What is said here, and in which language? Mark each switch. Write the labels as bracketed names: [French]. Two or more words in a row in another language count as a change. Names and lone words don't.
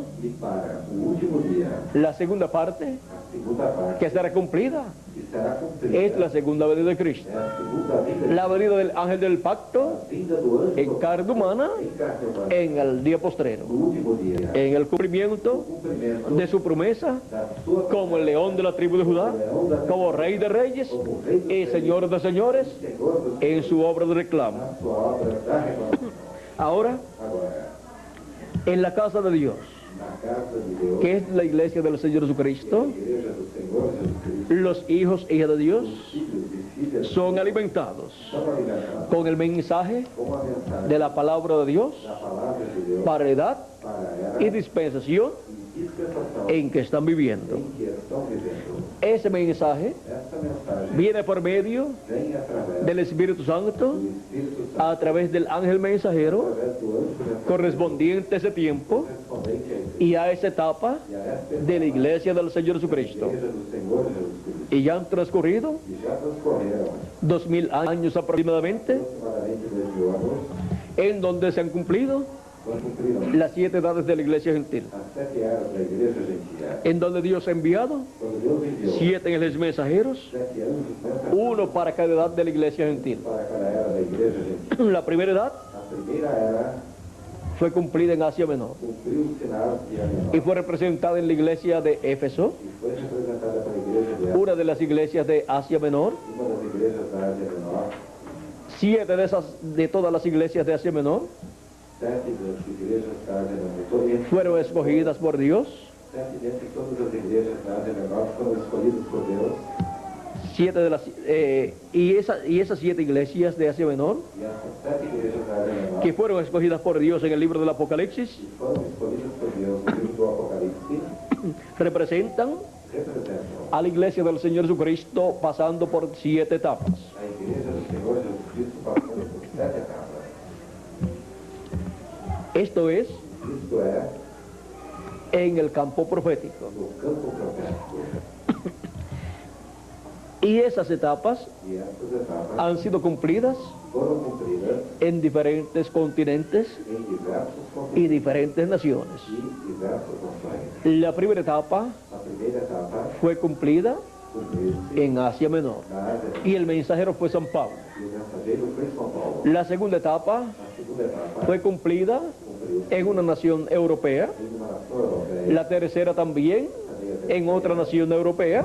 [Portuguese] E para o último dia, [Spanish] la segunda parte [Portuguese] a segunda parte, [Spanish] que será cumplida [Portuguese] que será cumprida, [Spanish] es la segunda venida de Cristo. [Portuguese] é a segunda vinda, [Spanish] La venida del ángel del pacto [Portuguese] a vinda do anjo [Spanish] en [Portuguese] do [Spanish] carne humana [Portuguese] em carne humana, [Spanish] en el día postrero, [Portuguese] no último dia, [Spanish] en el cumplimiento [Portuguese] cumprimento [Spanish] de su promesa [Portuguese] da sua [Spanish] como el león de la tribu de Judá, como rey de reyes [Portuguese] como rei dos [Spanish] y [Portuguese] reis, [Spanish] señor de señores [Portuguese] Senhor dos [Spanish] en su obra de reclamo. [Portuguese] na sua obra da reclamação. [Spanish] Ahora, [Portuguese] Agora, [Spanish] en la casa de Dios, [Portuguese] na casa de Deus, [Spanish] que es la iglesia del Señor Jesucristo, [Portuguese] a igreja do Senhor Jesus Cristo, [Spanish] los hijos e hijas de Dios [Portuguese] filhos e filhas [Spanish] son alimentados [Portuguese] são alimentados [Spanish] con el mensaje [Portuguese] com a mensagem [Spanish] de la palabra de Dios [Portuguese] da palavra de Deus [Spanish] para la edad [Portuguese] para a [Spanish] y [Portuguese] era [Spanish] dispensación [Portuguese] e dispensação [Spanish] en que están viviendo. [Portuguese] em que estão vivendo. [Spanish] Ese mensaje [Portuguese] Esta mensagem [Spanish] viene por medio [Portuguese] vem através [Spanish] del Espíritu Santo, [Portuguese] do Espírito Santo, [Spanish] a través del ángel mensajero, [Portuguese] através do anjo mensageiro [Spanish] correspondiente a ese tiempo [Portuguese] correspondente a esse [Spanish] y a esa etapa [Portuguese] e a esta [Spanish] de la iglesia del Señor Jesucristo. [Portuguese] igreja do Senhor Jesus Cristo. [Spanish] Y ya han transcurrido [Portuguese] E já transcorreram [Spanish] 2000 años aproximadamente, [Portuguese] aproximadamente 2000 anos, [Spanish] en donde se han cumplido [Portuguese] quando cumpriram [Spanish] las 7 edades de la iglesia gentil, [Portuguese] as 7 eras da igreja gentile. [Spanish] en donde Dios ha enviado [Portuguese] Quando Deus enviou [Spanish] 7 ángeles mensajeros, [Portuguese] 7 anjos mensageiros [Spanish] uno para cada edad de la iglesia gentil. [Portuguese] para cada era da igreja gentile. [Spanish] La primera edad [Portuguese] A primeira era [Spanish] fue cumplida en Asia Menor [Portuguese] cumpriu-se na Ásia Menor [Spanish] y fue representada en la iglesia de Éfeso, [Portuguese] e foi representada India, [Spanish] una de las iglesias de Asia Menor, [Portuguese] uma das igrejas da Ásia Menor, [Spanish] 7 de todas las iglesias de Asia Menor [Portuguese] 7 das igrejas da Ásia Menor, [Spanish] fueron escogidas por Dios. [Portuguese] 7 dentre todas as igrejas da Ásia Menor foram escolhidas por Deus, [Spanish] 7 de las, y esas 7 iglesias de Asia Menor [Portuguese] e essas 7 igrejas da Ásia Menor, [Spanish] que fueron escogidas por Dios en el libro del Apocalipsis [Portuguese] que foram escolhidas por Deus no livro do Apocalipse, [Spanish] representan [Portuguese] representam [Spanish] a la iglesia del Señor Jesucristo pasando por 7 etapas. [Portuguese] a igreja do Senhor Jesus Cristo passando por 7 etapas. [Spanish] Esto es [Portuguese] Isto é, [Spanish] en el campo profético. [Portuguese] no campo profético. [Spanish] Y esas etapas [Portuguese] E essas etapas [Spanish] han sido cumplidas [Portuguese] foram cumpridas [Spanish] en diferentes continentes [Portuguese] em diversos [Spanish] y [Portuguese] continentes [Spanish] diferentes naciones. [Portuguese] e diversas nações. [Spanish] La primera etapa [Portuguese] A primeira etapa [Spanish] fue cumplida [Portuguese] cumpriu-se [Spanish] en Asia Menor [Portuguese] na Ásia [Spanish] y el mensajero fue San Pablo. [Portuguese] e o mensageiro foi São Paulo. [Spanish] La segunda etapa [Portuguese] A segunda etapa [Spanish] fue cumplida [Portuguese] cumpriu-se [Spanish] en una nación europea, [Portuguese] em uma nação europeia, [Spanish] la tercera también en otra nación europea,